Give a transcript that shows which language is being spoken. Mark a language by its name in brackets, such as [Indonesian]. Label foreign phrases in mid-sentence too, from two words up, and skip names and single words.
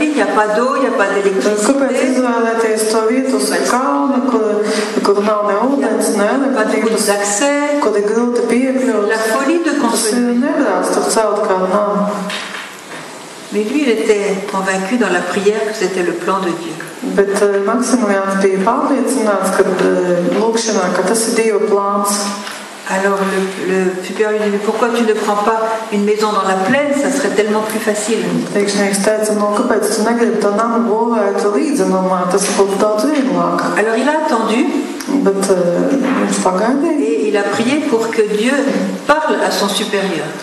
[French] Il n'y a pas d'eau, il n'y a pas d'électricité. Pas de route d'accès. La folie de construire. Mais lui, il était convaincu dans la prière que c'était le plan de Dieu. [Latvian] Bet Maksimiliāns bija pārliecināts, ka tas ir Dieva plāns. [French] Alors le supérieur lui dit, mais pourquoi tu ne prends pas une maison dans la plaine? Ça serait tellement plus facile. Alors il a attendu et il a prié pour que Dieu parle à son supérieur.